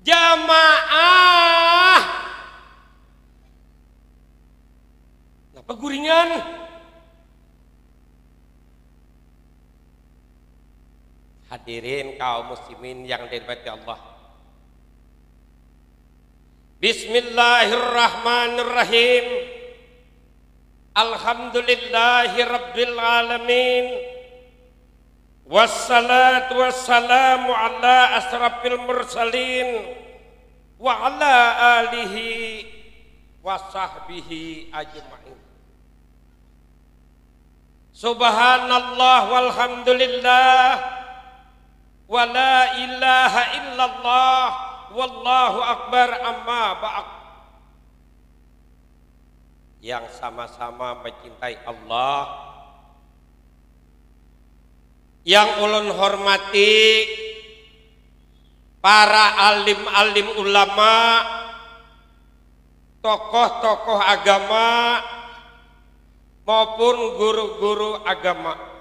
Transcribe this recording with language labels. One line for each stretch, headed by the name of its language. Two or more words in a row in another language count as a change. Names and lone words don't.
Banjar: jamaah. Napa guringan?
Indonesian: Hadirin kaum muslimin yang dirahmati Allah.
Arabic: Bismillahirrahmanirrahim. الحمد لله رب العالمين. والصلاة والسلام على أشرف المرسلين وعلى آله وصحبه أجمعين. سبحان الله والحمد لله ولا إله إلا الله والله أكبر أما بعد.
Indonesian: Yang sama-sama mencintai Allah, yang ulun hormati para alim-alim ulama, tokoh-tokoh agama maupun guru-guru agama.